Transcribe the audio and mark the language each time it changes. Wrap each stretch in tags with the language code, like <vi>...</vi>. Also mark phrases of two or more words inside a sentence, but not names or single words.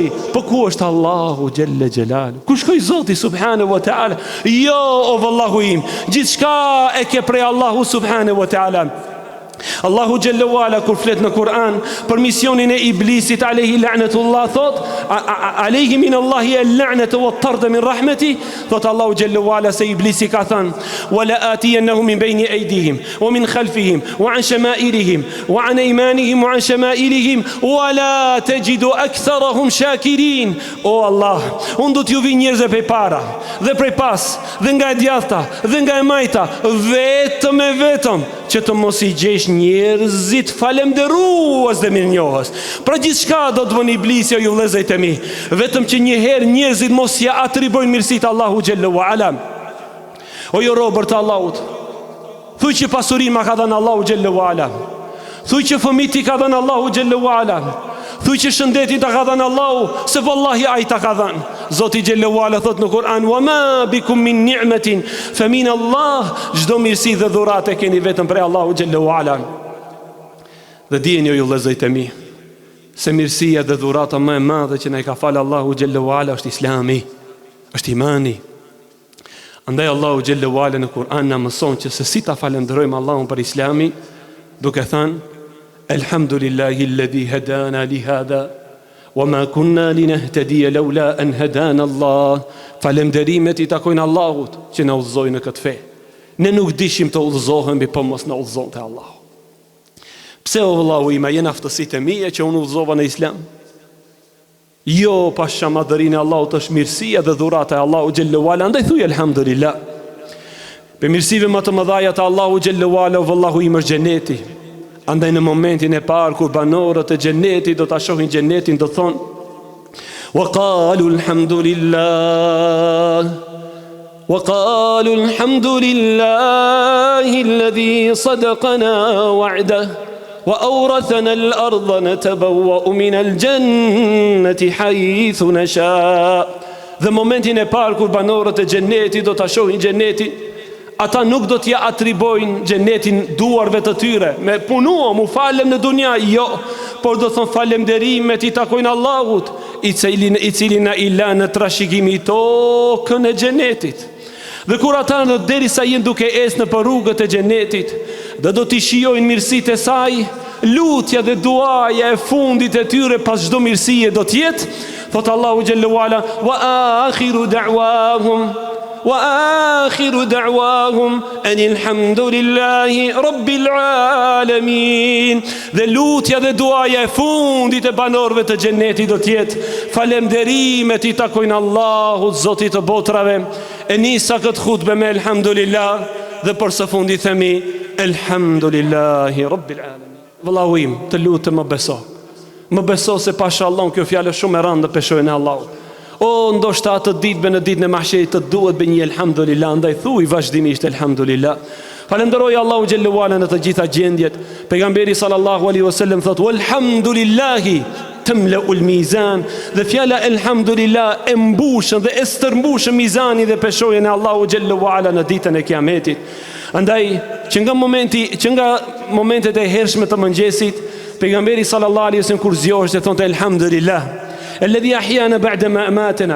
<sq>Po ku është Allahu</sq> <ar>جل جلاله?</ar> <sq>Ku shkoi Zoti</sq> <ar>سبحانه وتعالى?</ar> <sq>Jo o vallahu im, gjithçka e ke prej Allahu</sq> <ar>سبحانه وتعالى. Allahu xhelle wala</ar> <sq>kur flet në Kur'an për misionin e iblisit</sq> <ar>عليه لعنة الله, thot عليه من الله اللعنة والطرد من رحمته, thot Allahu جل وعلا</ar> <sq>se iblisi ka thënë</sq> <ar>ولآتينهم من بين أيديهم ومن خلفهم وعن شمائلهم وعن أيمانهم وعن شمائلهم ولا تجد أكثرهم شاكرين.</ar> <sq>O Allah, unë do t'ju vi njerëzve prej para dhe prej pas dhe nga e djathta dhe nga e majta, vetëm që të mos i gjesh njerëzit falemderues dhe mirënjohës. Pra gjithçka do të bën iblisi, o ju vëllezërit e mi, vetëm që një herë njerëzit mos ja atribojnë mirësitë Allahu</sq> <ar>جل وعلا.</ar> <sq>O ju robër të Allahut, thuaj që pasurinë ma ka dhënë Allahu</sq> <ar>جل وعلا,</ar> <sq>thuaj që fëmijët i ka dhënë Allahu</sq> <ar>جل وعلا,</ar> <sq>thuaj që shëndetin ta ka dhënë Allahu, se vallahi ai ta ka dhënë.</sq> <ar>Zoti جل وعلا</ar> <sq>thot në Kur'an</sq> <ar>وما بكم من نعمة فمن الله,</ar> <sq>çdo mirësi dhe dhuratë keni vetëm prej Allahu</sq> <ar>جل وعلا.</ar> <sq>Dhe dijeni o ju vëllezërit e mi, se mirësia dhe dhurata më e madhe që na i ka falë Allahu</sq> <ar>جل وعلا</ar> <sq>është Islami, është imani. Andaj Allahu</sq> <ar>جل وعلا</ar> <sq>në Kur'an na mëson që se si ta falenderojmë Allahun për Islami, duke thënë</sq> <ar>الحمد لله الذي هدانا لهذا وما كنا لنهتدي لولا أن هدانا الله.</ar> <sq>Falënderimet i takojnë Allahut që na udhëzoi në këtë fe. Ne nuk dishim të udhëzohemi po mos na udhëzonte Allahu. Pse o vëllahu ima, jenë aftësitë e mia që unë udhëzova në Islam? Jo pasha madhërinë e Allahut është mirësia dhe dhurata e Allahu</sq> <ar>جل وعلا.</ar> <sq>Andaj thuaj elhamdulillah. Për mirësive më të mëdha të Allahu</sq> <ar>جل وعلا,</ar> <sq>vallahu im është xheneti. Andaj në momentin e parë kur banorët e xhenetit do ta shohin xhenetin, do thonë</sq> <ar>وقالوا الحمد لله وقالوا الحمد لله الذي صدقنا وعده وأورثنا الأرض نتبوأ من الجنة حيث نشاء.</ar> <sq>Dhe momentin e parë kur banorët e xhenetit do ta shohin xhenetin, ata nuk do t'ja atribojnë xhenetin duarve të tyre, me punuam, mu falem në dunja, jo, por do thonë falënderimet i takojnë Allahut, i cili na i la në trashëgimi tokën e xhenetit. Dhe kur ata derisa jenë duke ecë në rrugët e xhenetit, dhe do t'i shijojnë mirësitë e saj, lutja dhe duaja e fundit e tyre pas çdo mirësie do t'jetë, thot Allahu</sq> <ar>جل وعلا, وآخر دعواهم أن الحمد لله رب العالمين.</ar> <sq>Dhe lutja dhe duaja e fundit e banorëve të xhenetit do t'jetë, falënderimet i takojnë Allahut, Zotit të botrave. E nisa këtë hutbe me elhamdulillah, dhe për së fundi themi</sq> <ar>الحمد لله رب العالمين.</ar> <sq>Vëllahu im, të lutem më beso se pasha Allahun kjo fjallë shumë e rëndë peshojnë e Allahut. O, ndoshta atë ditëve në ditën e mahsherit të duhet bë një elhamdulillah, ndaj thuaj vazhdimisht elhamdulillah. Falenderoj Allahu</sq> <ar>جل وعلا</ar> <sq>në të gjitha gjendjet. Pejgamberi</sq> <ar>صلى الله عليه وسلم</ar> <sq>thot</sq> <ar>والحمد لله تملأ الميزان.</ar> <sq>Dhe fjala elhamdulillah e mbushën dhe e stërmbushën mizanin dhe peshojën e Allahu</sq> <ar>جل وعلا</ar> <sq>në ditën e Kiametit. Andaj që nga momentet e hershme të mëngjesit, pejgamberi</sq> <ar>صلى الله عليه وسلم</ar> <sq>kur zgjohej thonte</sq> <ar>الحمد لله الذي أحيانا بعد ما أماتنا.</ar>